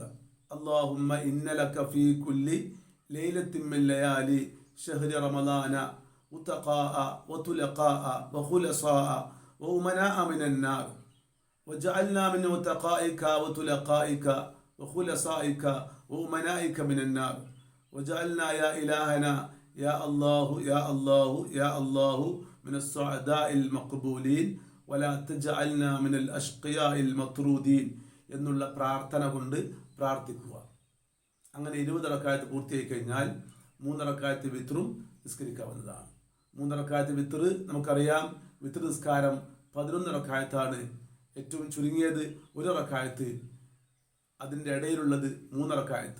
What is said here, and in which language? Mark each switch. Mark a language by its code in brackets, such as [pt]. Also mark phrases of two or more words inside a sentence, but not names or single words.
[ar] اللهم إن لك في كل ليلة من ليالي شهر رمضان عتقاء وطلقاء وخلصاء وأمناء من النار واجعلنا من عتقائك وطلقائك وخلصائك وأمنائك من النار وجعلنا يا إلهنا يا الله يا الله يا الله من السعداء المقبولين ولا تجعلنا من الأشقياء المطرودين [ml] എന്നുള്ള പ്രാർത്ഥന കൊണ്ട് പ്രാർത്ഥിക്കുക. അങ്ങനെ 20 റക്അത്ത് പൂർത്തിയായി കഴിഞ്ഞാൽ 3 റക്അത്ത് വിത്റും നിസ്കരിക്കാവുന്നതാണ്. 3 റക്അത്ത് വിത്ർ നമുക്കറിയാം. വിത്ർ നിസ്കാരം 11 റക്അത്താണ്. ഏറ്റവും ചുരുങ്ങിയത് 1 റക്അത്ത്, അതിൻ്റെ ഇടയിലുള്ളത് 3 റക്അത്ത്.